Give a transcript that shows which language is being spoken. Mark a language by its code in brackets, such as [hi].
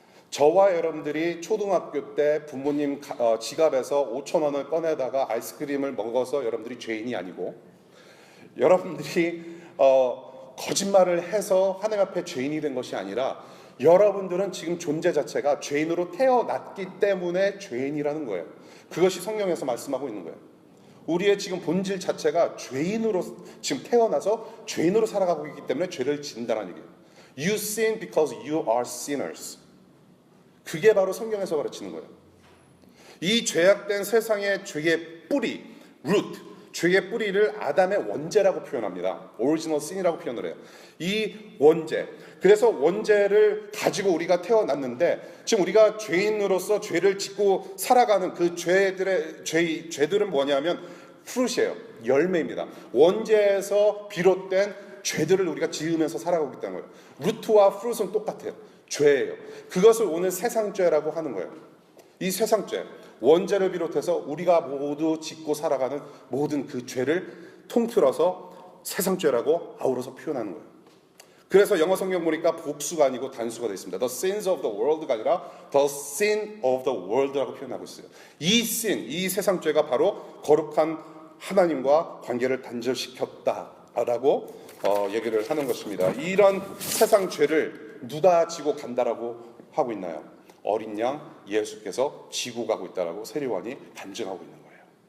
[ko] 저와 여러분들이 초등학교 때 부모님 지갑에서 5,000원을 꺼내다가 아이스크림을 먹어서 여러분들이 죄인이 아니고, 여러분들이 거짓말을 해서 하나님 앞에 죄인이 된 것이 아니라, 여러분들은 지금 존재 자체가 죄인으로 태어났기 때문에 죄인이라는 거예요. 그것이 성경에서 말씀하고 있는 거예요. 우리의 지금 본질 자체가 죄인으로 지금 태어나서 죄인으로 살아가고 있기 때문에 죄를 진다는 얘기예요. [en] You sin because you are sinners. [ko] 그게 바로 성경에서 가르치는 거예요. 이 죄악된 세상의 죄의 뿌리, root, 죄의 뿌리를 아담의 원죄라고 표현합니다. Original sin이라고 표현을 해요. 이 원죄. 그래서 원죄를 가지고 우리가 태어났는데, 지금 우리가 죄인으로서 죄를 짓고 살아가는 그 죄들은 뭐냐면 fruit이에요. 열매입니다. 원죄에서 비롯된 죄들을 우리가 지으면서 살아가고 있다는 거예요. 루트와 fruit은 똑같아요. 죄예요. 그것을 오늘 세상죄라고 하는 거예요. 이 세상죄, 원죄를 비롯해서 우리가 모두 짓고 살아가는 모든 그 죄를 통틀어서 세상죄라고 아우러서 표현하는 거예요. 그래서 영어 성경 보니까 복수가 아니고 단수가 되어 있습니다. [en] The sins of the world [ko] 가 아니라 [en] the sin of the world [ko] 라고 표현하고 있어요. 이 sin, 이 세상죄가 바로 거룩한 하나님과 관계를 단절시켰다라고 얘기를 하는 것입니다. 이런 세상죄를 누가 지고 간다라고 하고 있나요? 어린 양 예수께서 지고 가고 있다라고 세례요한이 간증하고 있는 거예요.